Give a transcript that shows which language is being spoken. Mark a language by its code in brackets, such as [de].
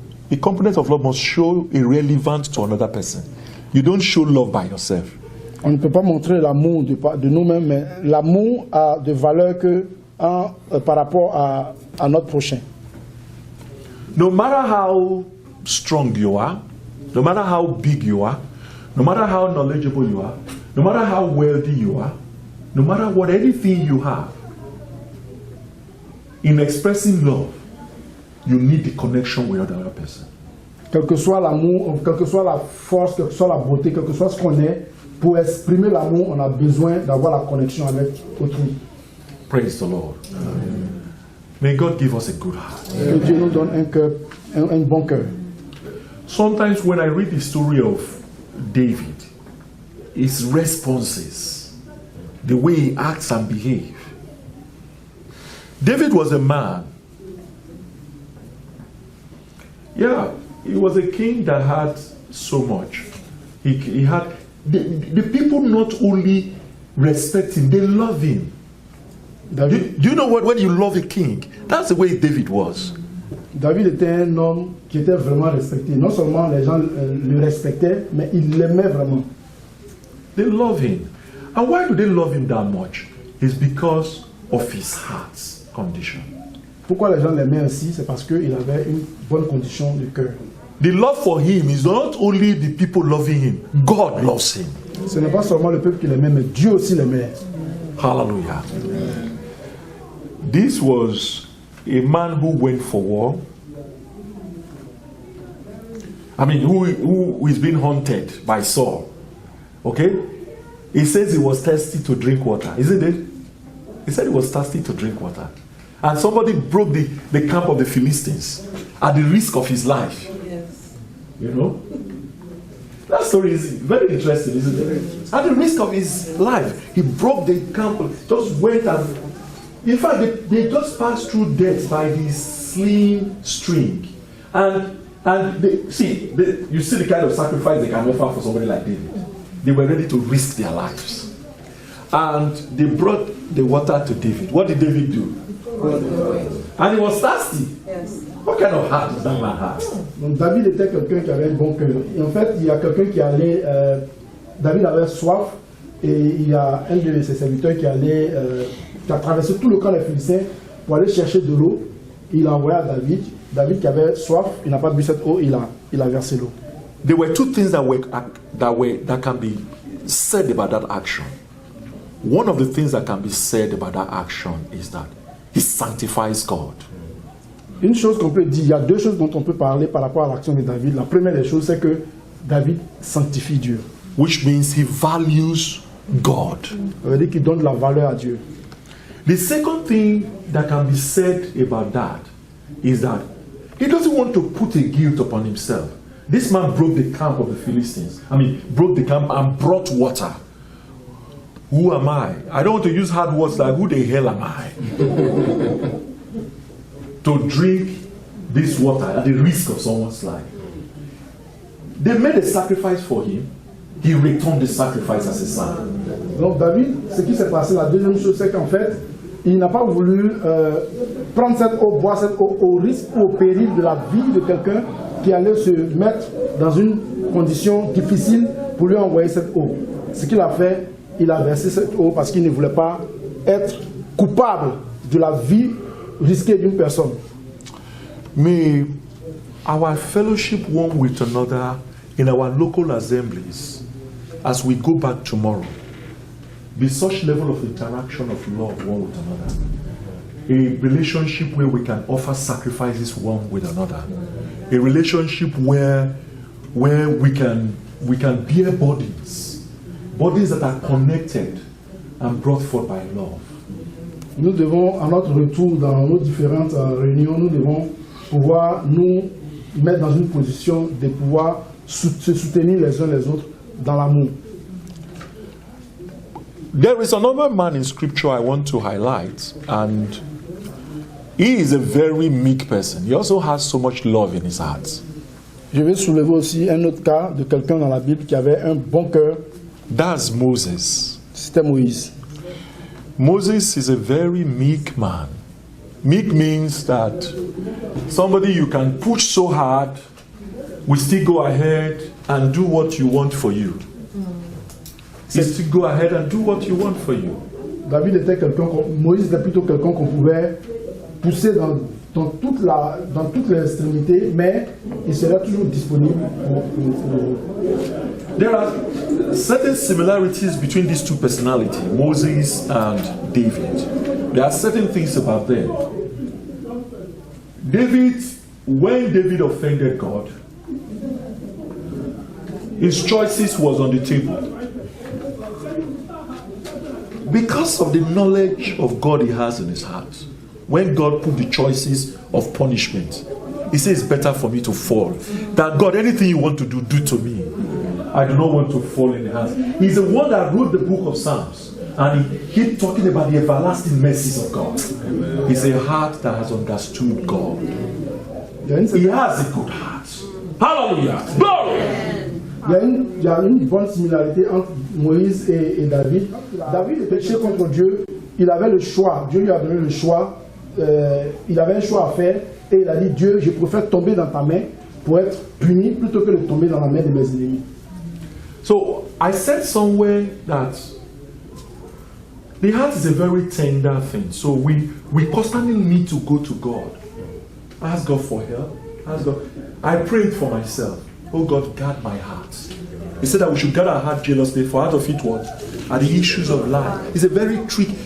[en] A component of love must show a relevance to another person. You don't show love by yourself. [fr] On ne peut pas montrer l'amour de nous-mêmes, mais l'amour a de valeur par rapport à notre prochain. [en] No matter how strong you are, no matter how big you are, no matter how knowledgeable you are, no matter how wealthy you are, no matter what anything you have, in expressing love, you need the connection with the other person. [fr] Quel que soit l'amour, quelle que soit la force, quelle que soit la beauté, quel que soit ce qu'on est, pour exprimer l'amour, on a besoin d'avoir la connexion avec autrui. [en] Praise the Lord. Amen. May God give us a good heart. [fr] Que Dieu nous donne un bon cœur. [en] Sometimes when I read the story of David, his responses, the way he acts and behaves. David was a man. Yeah, he was a king that had so much. He had the people not only respect him, they love him. Do you know what? When you love a king, that's the way David was. [fr] David était un homme qui était vraiment respecté. Non seulement les gens le respectaient, mais ils l'aimaient vraiment. [en] They love him. And why do they love him that much? It's because of his heart's condition. [fr] Pourquoi les gens l'aimaient ainsi? C'est parce qu'il avait une bonne condition de cœur. [en] The love for him is not only the people loving him, God loves him. [fr] Ce n'est pas seulement le peuple qui l'aimait, mais Dieu aussi l'aimait. [en] Hallelujah. This was a man who went for war. I mean, who is being hunted by Saul. Okay? He says he was thirsty to drink water. Isn't it? He said he was thirsty to drink water. And somebody broke the camp of the Philistines at the risk of his life. Yes. You know? That story is very interesting, isn't it? At the risk of his life, he broke the camp, just went and... In fact, they just passed through death by this slim string. And you see the kind of sacrifice they can offer for somebody like David. They were ready to risk their lives. And they brought the water to David. What did David do? And he was thirsty. Yes. What kind of heart does that man have? [fr] Donc David était quelqu'un qui avait un bon cœur. Et en fait, il y a quelqu'un qui allait... David avait soif et il y a un de ses serviteurs qui a traversé tout le camp des Philistins pour aller chercher de l'eau. Il a envoyé à David. David qui avait soif, il n'a pas bu cette eau, il a versé l'eau. [en] There were two things that can be said about that action. One of the things that can be said about that action is that he sanctifies God. [fr] Une chose qu'on peut dire, il y a deux choses dont on peut parler par rapport à l'action de David. La première des choses, c'est que David sanctifie Dieu. [en] Which means he values God. [fr] Ça veut dire qu'il donne de la valeur à Dieu. [en] The second thing that can be said about that is that he doesn't want to put a guilt upon himself. This man broke the camp of the Philistines. Broke the camp and brought water. Who am I? I don't want to use hard words like, who the hell am I? To drink this water at the risk of someone's life. They made a sacrifice for him. He returned the sacrifice as a son. [fr] Donc David, ce qui s'est passé, la deuxième chose, c'est qu'en fait, il n'a pas voulu prendre cette eau, boire cette eau au risque ou au péril de la vie de quelqu'un qui allait se mettre dans une condition difficile pour lui envoyer cette eau. Ce qu'il a fait, il a versé cette eau parce qu'il ne voulait pas être coupable de la vie risquée d'une personne. [en] May our fellowship one with another in our local assemblies as we go back tomorrow be such level of interaction of love one with another, a relationship where we can offer sacrifices one with another, a relationship where we can bear burdens that are connected and brought forth by love. [fr] Nous devons, à notre retour dans nos différentes réunions, nous devons pouvoir nous mettre dans une position de pouvoir se soutenir les uns les autres dans l'amour. [en] There is another man in scripture I want to highlight, and he is a very meek person. He also has so much love in his heart. [fr] Je vais soulever aussi un autre cas de quelqu'un dans la Bible qui avait un bon cœur. [en] That's Moses. [fr] C'était Moïse. [en] Moses is a very meek man. Meek means that somebody you can push so hard will still go ahead and do what you want for you. He still go ahead and do what you want for you. [fr] David était Moïse était plutôt quelqu'un qu'on pouvait pousser dans toute l'extrémité, mais il serait toujours disponible pour [en] There are certain similarities between these two personalities, Moses and David. There are certain things about them. When David offended God, his choices was on the table. Because of the knowledge of God he has in his heart, when God put the choices of punishment, he says it's better for me to fall. That God, anything you want to do to me. I do not want to fall in the hands. He's the one that wrote the book of Psalms. And he kept talking about the everlasting mercies of God. It's a heart that has understood God. He has a good heart. Hallelujah. Glory. [fr] Il y a une bonne similarité entre Moïse et David. David péchait contre Dieu. Il avait le choix. Dieu lui a donné le choix. Il avait un choix à faire. Et il a dit, Dieu, je préfère tomber dans ta main pour être puni plutôt que de tomber dans la main de mes ennemis. [en] So I said somewhere that the heart is a very tender thing. So we constantly need to go to God. Ask God for help. Ask God. I prayed for myself. Oh God, guard my heart. He said that we should guard our heart jealously, for out of it what? Are the issues of life. It's a very tricky.